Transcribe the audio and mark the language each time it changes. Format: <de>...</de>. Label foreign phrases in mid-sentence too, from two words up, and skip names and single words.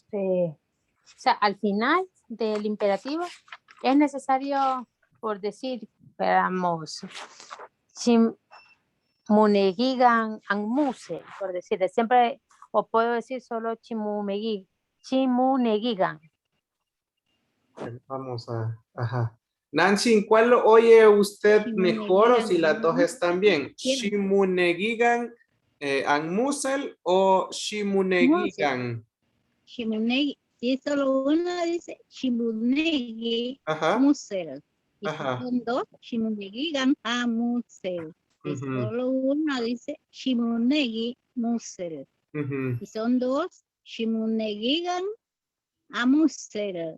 <es>O sea, al final del imperativo es necesario, por decir, veamos, chimunegigan anmuse, por decir, siempre, o puedo decir solo chimunegigan. Vamos a, ajá. Nancy, ¿cuál oye usted mejor o si las dos Shimunegigan. están bien? ¿Quién? ¿Shimunegigan Anmusel o Mose. Shimunegigan? Shimunegi. Si es solo una, dice Shimunegi Ajá, Musel. Y si ajá. son dos, Shimunegigan a Musel. Si es Ujú, solo una, dice Shimunegi Musel. ujú, Y son dos, Shimunegigan a Musel.</es>